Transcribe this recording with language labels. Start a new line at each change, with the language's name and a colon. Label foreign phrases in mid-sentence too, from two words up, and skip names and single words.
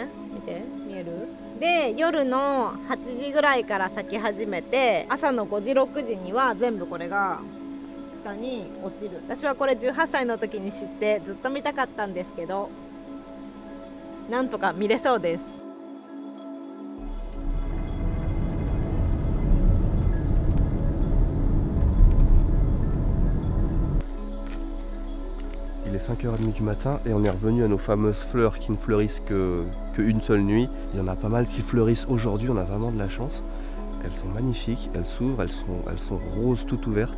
Japanese: 見て、見える？で夜の8時ぐらいから咲き始めて、朝の5時6時には全部これが下に落ちる。私はこれ18歳の時に知ってずっと見たかったんですけど、なんとか見れそうです。
French: Il est 5h30 du matin et on est revenu à nos fameuses fleurs qui ne fleurissent qu'une seule nuit. Il y en a pas mal qui fleurissent aujourd'hui, on a vraiment de la chance. Elles sont magnifiques, elles s'ouvrent, elles sont roses toutes ouvertes.